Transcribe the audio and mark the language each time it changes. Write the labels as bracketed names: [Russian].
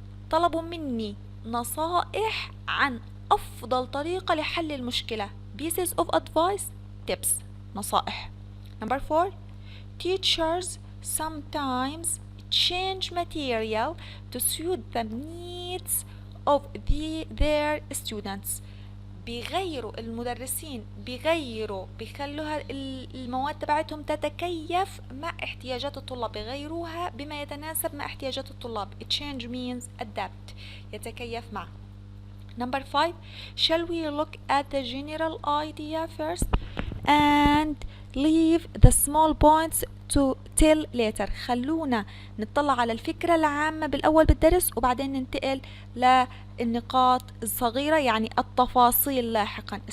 [Arabic] طلبوا مني نصائح عن أفضل طريقة لحل المشكلة. [English] pieces of advice. tips. نصائح. number 4. teachers sometimes change material to suit the needs of their students. [Arabic] المدرسين بيخلوها المواد تبعتهم تتكيف مع احتياجات الطلاب، بيغيروها بما يتناسب مع احتياجات الطلاب. [English] change means adapt. [Arabic] يتكيف مع. [English] number 5. shall we look at the general idea first and leave the small points to till later. [Arabic] خلونا نطلع على الفكرة العامة بالأول بالدرس وبعدين ننتقل للنقاط الصغيرة يعني التفاصيل لاحقا.